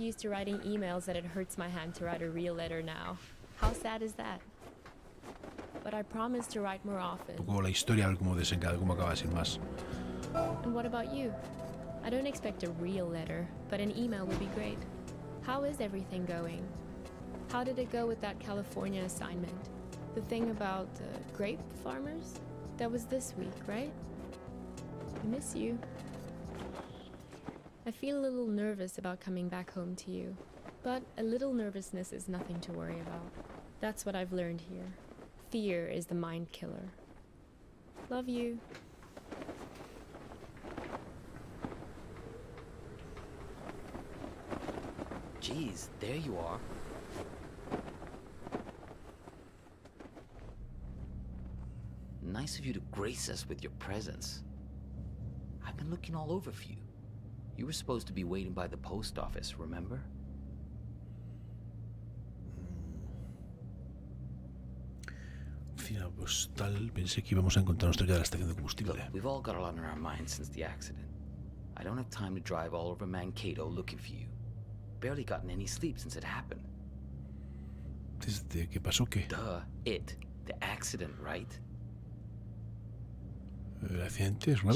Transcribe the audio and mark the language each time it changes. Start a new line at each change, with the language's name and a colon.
English: used to writing emails that it hurts my hand to write a real letter now. How sad is that? But I promise to write more often.
Spanish: Un poco la historia, a ver cómo desencadena, cómo acaba sin más.
English: And what about you? I don't expect a real letter, but an email would be great. How is everything going? How did it go with that California assignment? The thing about grape farmers? That was this week, right? I miss you. I feel a little nervous about coming back home to you, but a little nervousness is nothing to worry about. That's what I've learned here. Fear is the mind killer. Love you. Jeez, there you are. Nice of you to grace us with your presence. I've been looking all over for you. You were supposed to be waiting by the post office, remember?
Spanish: Oficina postal. Pensé que íbamos a encontrarnos cerca de la estación de combustible.
English: Look, we've all got a lot on our minds since the accident. I don't have time to drive all over Mankato looking for you. Barely gotten any sleep since it happened.
Spanish: ¿Desde qué pasó qué?
English: The accident, right?
Spanish: ¿El accidente es grave?